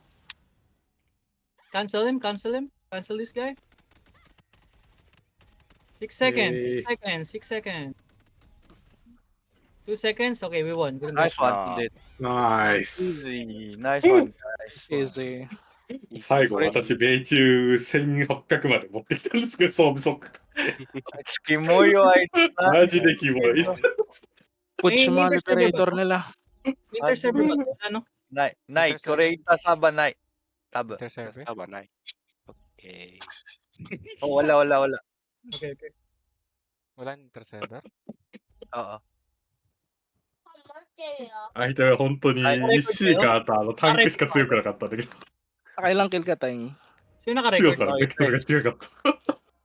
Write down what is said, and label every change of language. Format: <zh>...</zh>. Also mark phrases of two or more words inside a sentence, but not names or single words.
<en>Cancel him. Cancel this guy. 6 seconds. Hey. 6 seconds. 2 seconds. Okay, we won. Good Nice one. Ah. Dead. Nice. Easy. Nice one, guys. Easy.</en> <ja>最後、私、命中1800まで持ってきたんですけど、装備速。キモいよ、あいつ。マジでキモい。</ja> <en>Push</en> <tl>May mga intercept liberator ba? nila. Intercept ba? Ano? Nai, Koreita Saba, Nai. Taba. Intercept. Tama na. Okay. Oh, wala. Okay. Wala interceptor. Oo.</tl> <ja>相手は本当に1週間あとタンクしか強くなかったんだけど、</ja> <tl>Nakailang kill ka, Teng? Sino naka-record?</tl> <ja>強さのベクトルが違かった。</ja>